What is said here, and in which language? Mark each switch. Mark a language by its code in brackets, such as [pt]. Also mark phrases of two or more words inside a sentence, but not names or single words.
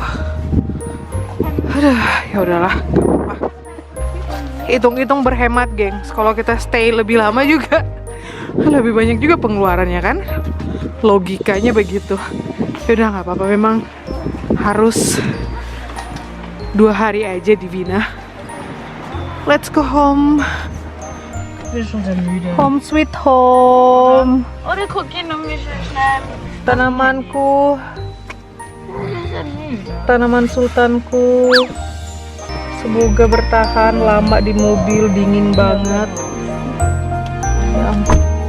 [id] Aduh, ya udahlah, gak apa-apa. Hitung-hitung berhemat, gengs. Kalau kita stay lebih lama juga lebih banyak juga pengeluarannya kan? Logikanya begitu. Ya udah nggak apa-apa, memang harus 2 hari aja di Wina. [en] Let's go home. Home sweet home. [sv] Och det kokar nog mycket snabbt. [id] Tanamanku, tanaman sultanku. Semoga bertahan lama di mobil, dingin banget. Ya ampun.